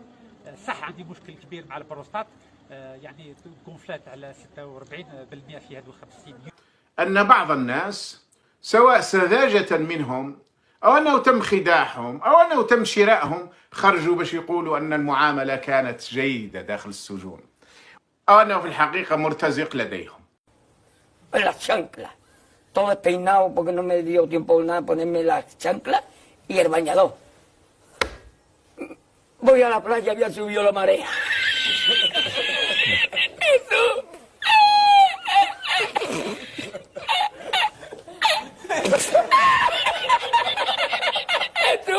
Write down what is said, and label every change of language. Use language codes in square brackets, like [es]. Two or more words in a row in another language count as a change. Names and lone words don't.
[ar] صح عندي مشكل كبير مع البروستات، يعني كونفلات على 46% في هذو 50 يوم. أن بعض الناس سواء سذاجة منهم أو أنه تم خداعهم أو أنه تم شرائهم خرجوا باش يقولوا أن المعاملة كانت جيدة داخل السجون، أو أنه في الحقيقة مرتزق لديهم. [es] Las chanclas, todo despeinado porque no me dio tiempo nada ponerme las chanclas y el bañador. Voy a la playa, había subido la marea. ¡Tú!